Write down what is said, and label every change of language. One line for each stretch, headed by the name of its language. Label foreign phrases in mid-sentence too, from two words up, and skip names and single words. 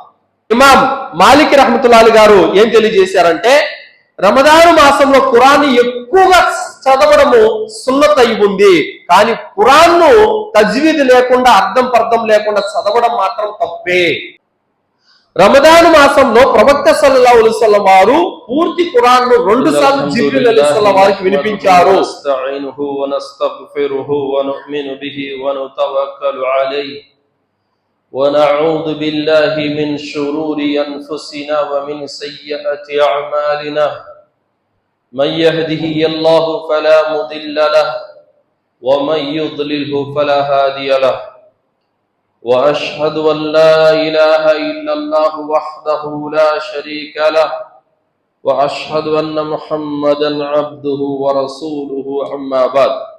Telugu: ఇమాం మాలిక్ రహ్మతుల్లాహి గారు ఏం తెలియజేశారంటే, రమదాను మాసంలో ఖురాన్ ఎక్కువగా చదవడము సున్నత్ అయి ఉంది, కానీ ఖురాన్ను తజ్వీద్ లేకుండా, అర్థం పర్థం లేకుండా చదవడం మాత్రం తప్పే. రమదాను మాసంలో ప్రవక్త
Arabic: صلى الله عليه وسلم
Telugu: వారు పూర్తి ఖురాన్ను 2 సార్లు జిబ్రీల్ అలైహిస్సలాం వారికి వినిపించారు.
Arabic: ونعوذ بالله من شرور أنفسنا ومن سيئات أعمالنا من يهده الله فلا مضل له ومن يضلله فلا هادي له وأشهد أن لا إله إلا الله وحده لا شريك له وأشهد أن محمدا عبده ورسوله أما بعد